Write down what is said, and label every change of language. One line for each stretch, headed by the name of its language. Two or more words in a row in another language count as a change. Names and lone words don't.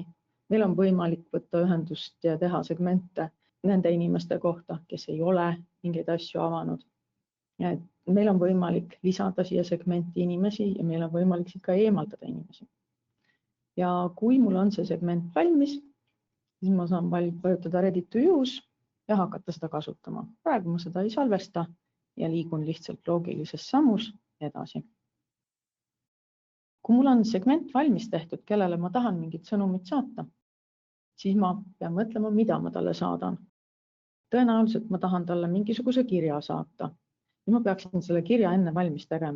Estonian: Meil on võimalik võtta ühendust ja teha segmente nende inimeste kohta, kes ei ole mingeid asju avanud. Et meil on võimalik lisada siia segmenti inimesi ja meil on võimalik siit ka eemaldada inimesi. Ja kui mul on see segment valmis, siis ma saan vajutada
English: Ready to use
Estonian: ja hakata seda kasutama. Praegu ma seda ei salvesta ja liigun lihtsalt loogilises sammus edasi. Kui mul on segment valmis tehtud, kellele ma tahan mingit sõnumit saata, siis ma pean mõtlema, mida ma talle saadan. Tõenäoliselt ma tahan talle mingisuguse kirja saata ja ma peaksin selle kirja enne valmis tegema.